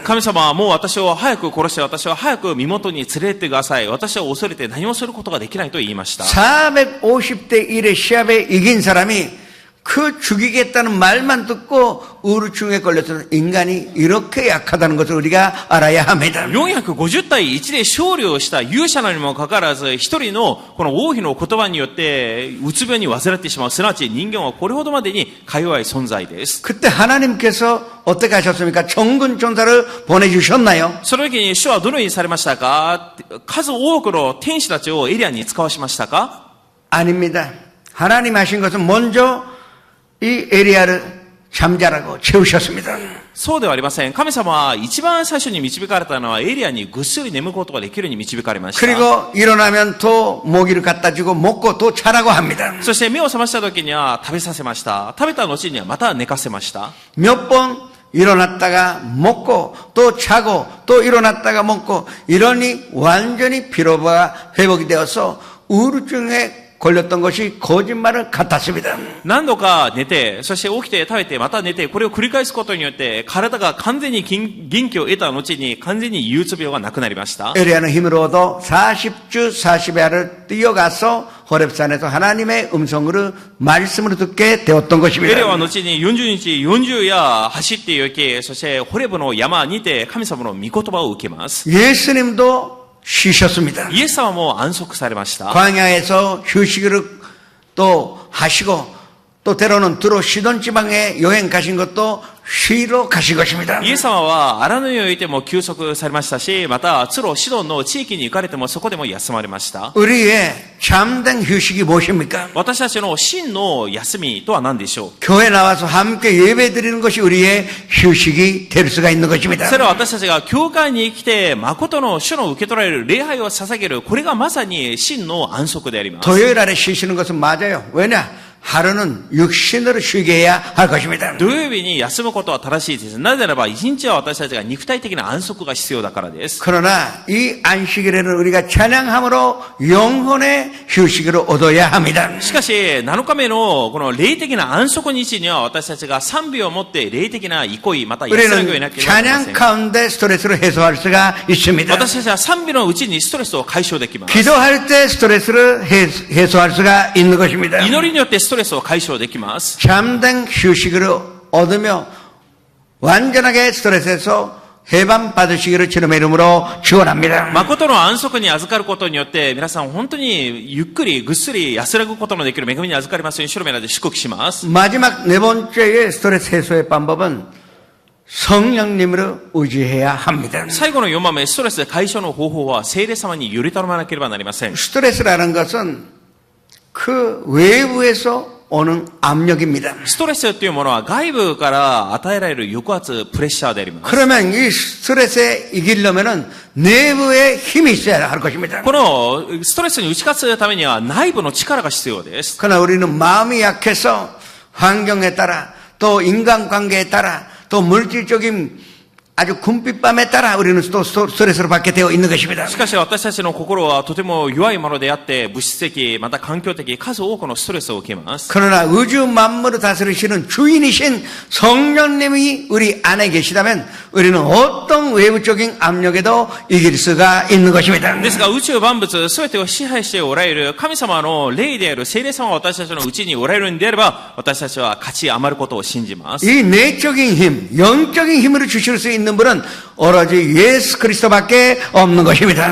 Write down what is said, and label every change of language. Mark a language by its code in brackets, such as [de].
[ja] 神様はもう私を早く殺して私を早く身元に連れてってください。私は恐れて何もすることができないと言いました。 [ko] 450대 1의 시합에 이긴 사람이 그 죽이겠다는 말만 듣고 우울증에 걸려서 인간이 이렇게 약하다는 것을 우리가 알아야 합니다. [ja] 450対1で勝利をした勇者なのにもかかわらず、一人のこの王妃の言葉によってうつ病に患ってしまう。すなわち人間はこれほどまでにか弱い存在です。 [ko] 그때 하나님께서 어떻게 하셨습니까? 정군 천사를 보내주셨나요? [ja] その時に主はどのようにされましたか？数多くの天使たちをエリアに使わしましたか？ [ko] 아닙니다. 하나님 하신 것은 먼저 이 에리야를 잠자라고 채우셨습니다. [ja] そうではありません。神様は一番最初に導かれたのはエリアにぐっすり眠ることができるように導かれました。 [ko] 그리고 일어나면 또 모기를 갖다 주고 먹고 또 자라고 합니다. [ja] そして目を覚ました時には食べさせました。食べた後にはまた寝かせました。 [ko] 몇 번 일어났다가 먹고 또 자고 또 일어났다가 먹고 이러니 완전히 피로가 회복이 되어서 우울증에 걸렸던 것이 거짓말을 같았습니다. [ja] 何度か寝て、そして起きて食べてまた寝て、これを繰り返すことによって体が完全に元気を得た後に完全に憂鬱病がなくなりました。 [ko] 에리야는 힘을 얻어 40주 40야를 뛰어가서 호렙산에서 하나님의 음성으로 말씀을 듣게 되었던 [ja] エリアは後に40日40夜走って行き、そしてホレブの山にて神様の御言葉を受けます。 [ko] 예수님도 쉬셨습니다. [ja] イエス様も安息されました。 [ko] 광야에서 휴식을 또 하시고 또 때로는 두로 시돈 지방에 여행 가신 것도 쉬러 가신 것입니다. [ja] イエス様は荒野においても休息されましたし、またツロシドンの地域に行かれてもそこでも休まれました。 [ko] 우리의 참된 휴식이 무엇입니까? [ja] 私たちの真の休みとは何でしょう？ [ko] 교회 나와서 함께 예배 드리는 것이 우리의 휴식이 될 수가 있는 것입니다. [ja] それは私たちが教会に来て誠の主の受け取られる礼拝を捧げる、これがまさに真の安息であります。 [ko] 토요일 아래 쉬시는 것은 맞아요. 왜냐? 하루는 육신으로 쉬게 해야 할 것입니다. [ja] 土曜日に休むことは正しいです。なぜならば一日は私たちが肉体的な安息が必要だからです。 [ko] 그러나 이 안식일에는 우리가 찬양함으로 영혼의 휴식을 얻어야 합니다. [ja] しかし7日目のこの霊的な安息日には私たちが賛美を持って霊的な憩いまた安らぎを得なければなりません。 [ko] 가운데 스트레스를 해소할 수가 있습니다. [ja] 私たちは賛美のうちにストレスを解消できます。 [ko] 기도할 때 스트레스를 해소할 수가 있는 것입니다. [ja] 祈りによってストレスを解消できます。 [ko] 참된 휴식을 얻으며 완전하게 스트레스에서 해방 받으시기를 주님의 이름으로 축원합니다. [ja] 誠の安息に預かることによって皆さん本当にゆっくりぐっすり安らぐことのできる恵みに預かりますように主の皆で祝福します。 [ko] 마지막 네 번째의 스트레스 해소의 방법은 성령님으로 의지해야 합니다. [ja] 最後の4番目、ストレス解消の方法は聖霊様により頼まなければなりません。 [ko] 스트레스라는 것은 그 외부에서 오는 압력입니다. [ja] ストレスというものは外部から与えられる抑圧、プレッシャーであります。 [ko] 그러면 이 스트레스에 이기려면은 내부에 힘이 있어야 할 것입니다. [ja] このストレスに打ち勝つためには内部の力が必要です。 [ko] 그러나 우리는 마음이 약해서 환경에 따라 또 인간관계에 따라 또 물질적인 아주 군빛밤에 따라 우리는 또 스트레스를 받게 되어 있는 것입니다. [ja] しかし私たちの心はとても弱いものであって物質的また環境的数多くのストレスを受けます。 [ko] 그러나 우주 만물을 다스리시는 주인이신 성령님이 우리 안에 계시다면 우리는 어떤 외부적인 압력에도 이길 수가 있는 것입니다. [ja] ですが宇宙万物すべてを支配しておられる神様の霊である聖霊様が私たちのうちにおられるのであれば私たちは勝ち余ることを信じます。 [ko] 이 내적인 힘, 영적인 힘을 주실 수 있는 분은 오로지 예수 그리스도밖에 없는 것입니다.